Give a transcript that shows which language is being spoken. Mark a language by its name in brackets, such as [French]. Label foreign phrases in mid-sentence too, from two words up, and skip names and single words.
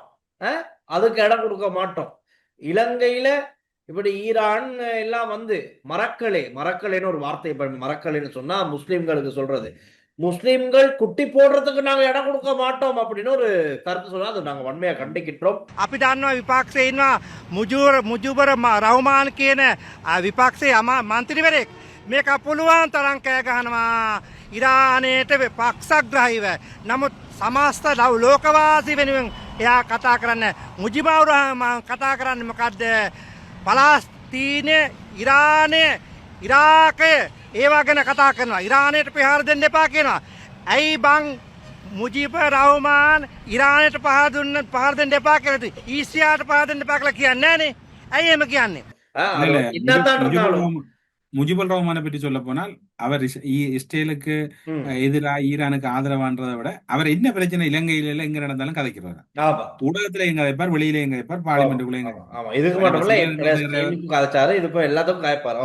[Tamil] அதுக்கு இடம் கொடுக்க மாட்டோம். இலங்கையில இப்படி ஈரான் எல்லாம் வந்து மரக்கலைன்னு ஒரு வார்த்தை, மரக்கலைன்னு சொன்னா முஸ்லிம்களுக்கு சொல்றது, முஸ்லிம்கள் குட்டி போடுறதுக்கு நாங்க இடம் கொடுக்க மாட்டோம் அப்படின்னு ஒரு கருத்து சொன்னா அது நாங்க வன்மையா கண்டிக்கின்றோம். [Sinhala] අපි දන්නවා විපක්ෂයේ ඉන්නවා මුජුබර රහ්මාන් කියන විපක්ෂයේ මන්ත්‍රීවරයෙක්. මේක පුළුවන් තරම් කෑ ගහනවා ඉරානයට පක්ෂග්‍රාහීව. නමුත් සමස්ත ලෝකවාසී වෙනුවෙන් එයා කතා කරන්නේ. මුජිබුර් රහ්මාන් කතා කරන්නේ මොකද්ද? පලස්තීනය, ඉරානය, ඉරාකය ඒවා ගැන කතා කරනවා. ඉරානයට ප්‍රහාර දෙන්න එපා කියනවා. ඇයි බං මුජිබුර් රහ්මාන් ඉරානයට පහර දෙන්න එපා කියලා ඊසියාට පහර දෙන්න එපා කියලා කියන්නේ නැහනේ. ඇයි එහෙම කියන්නේ? [Tamil] முஜிபுர் ரஹ்மானை பற்றி சொல்ல போனால் அவர் இஸ்ரேலுக்கு எதிராக ஈரானுக்கு ஆதரவான்றதை விட அவர் என்ன பிரச்சனை இலங்கையில எங்க நடந்தாலும் கதைக்கிறார். ஊடகத்துல எங்க வைப்பார், வெளியில எங்க வைப்பார், பார்லிமெண்ட்டுக்குள்ள எங்க வைப்பார்.